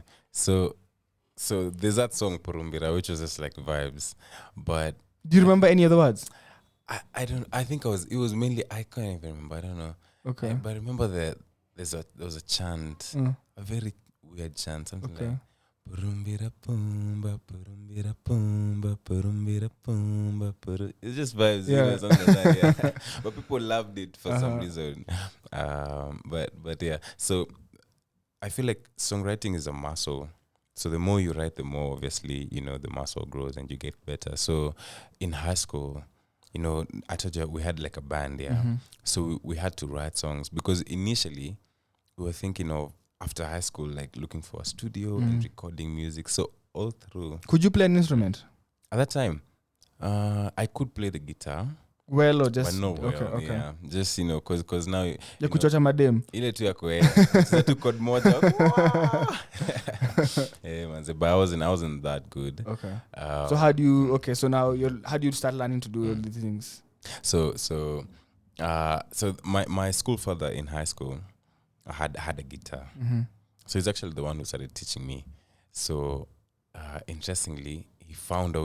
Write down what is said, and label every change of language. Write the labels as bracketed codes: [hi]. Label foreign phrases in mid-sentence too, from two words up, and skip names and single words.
[en] So there's that song Purumbira, which was just like vibes, but. Do you remember any other words? I don't. I think it was mainly. I can't even remember. I don't know. Okay. But I remember that there was a chant, a very weird chant, something like Purumbira pumba, purumbira pumba, purumbira pumba, it's just vibes, you know, something like that. Yeah. But people loved it for some reason. But yeah. So I feel like songwriting is a muscle. So the more you write, the more, obviously, you know, the muscle grows and you get better. So in high school, you know, I told you we had like a band, So we had to write songs, because initially we were thinking of, after high school, like looking for a studio and recording music. So all through. Could you play an instrument? At that time, I could play the guitar. Well, or just but no well, okay. Yeah, just, you know, cause now you [sw] kuchocha madem ile tu yako tu code moja. [en] Man, but I wasn't that good. Okay. So how do you so now how do you start learning to do all these things? So my school father in high school had a guitar. So he's actually the one who started teaching me. So interestingly, he found a way.